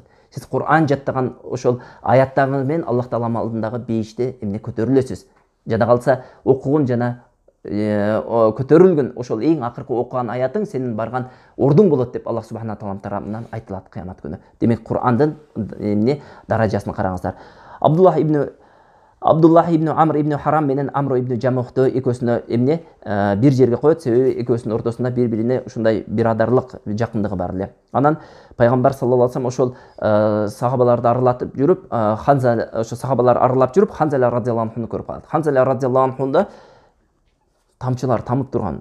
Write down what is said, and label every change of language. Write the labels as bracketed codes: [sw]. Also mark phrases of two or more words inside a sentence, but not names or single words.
[ky] Сиз Кур'ан жаттаган ошол аяттарыңыз менен Аллах тааламдын алдындагы бейиште эмне көтөрүлөсүз. Жада калса окугун жана көтөрүлгөн ошол эң акыркы окуган аятың сенин барган ордуң болот деп Аллах [ar] سبحانه تعالى [ky] тарабынан айтылат кыямат күнү. Демек Кур'андын эмне даражасын караңыздар. Абдуллах ибн Амр ибн Харам менен Амр ибн Жамухты экөөсүнө эмне бир жерге коет, себеби экөөсүнүн ортосунда бири-бирине ушундай бирадарлык жакындыгы бар эле. Анан пайгамбар [ar] صلى الله عليه وسلم [ky] ошол сахабаларды аралатып жүрүп, сахабалар аралап жүрүп, Ханзала [ar] رضي الله عنه [ky] көрүп калат. Ханзала [ar] رضي الله عنه [ky] тамчылар тамып турган.